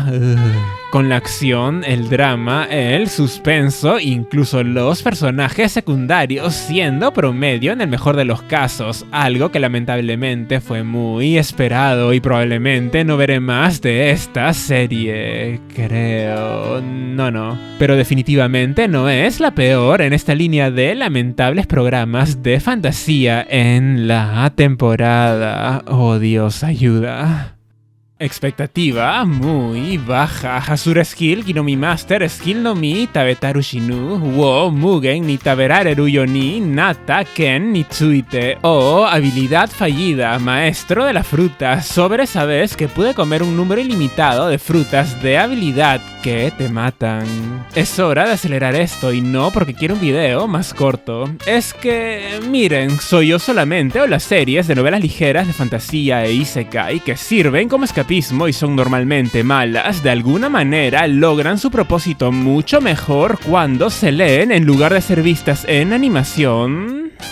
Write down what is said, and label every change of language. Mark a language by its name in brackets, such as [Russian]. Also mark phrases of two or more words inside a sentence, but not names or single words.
[Spanish] Con la acción, el drama, el suspenso, incluso los personajes secundarios siendo promedio en el mejor de los casos, algo que lamentablemente fue muy esperado y probablemente no veré más de esta serie, creo. No, pero definitivamente no es la peor en esta línea de lamentables programas de fantasía en la temporada. Oh Dios, ayuda. Expectativa muy baja. Hasura Skill, Kinomi Master, Skill no Mi, Tabetaru Shinu, wo Mugen ni Taberareru yo ni, Nata Ken ni Tsuite. O habilidad fallida, maestro de las frutas. Sobre esa vez que pude comer un número ilimitado de frutas de habilidad que te matan. Es hora de acelerar esto y no porque quiero un video más corto. Es que, miren, soy yo solamente o las series de novelas ligeras de fantasía e isekai que sirven como escapismo y son normalmente malas, de alguna manera logran su propósito mucho mejor cuando se leen en lugar de ser vistas en animación.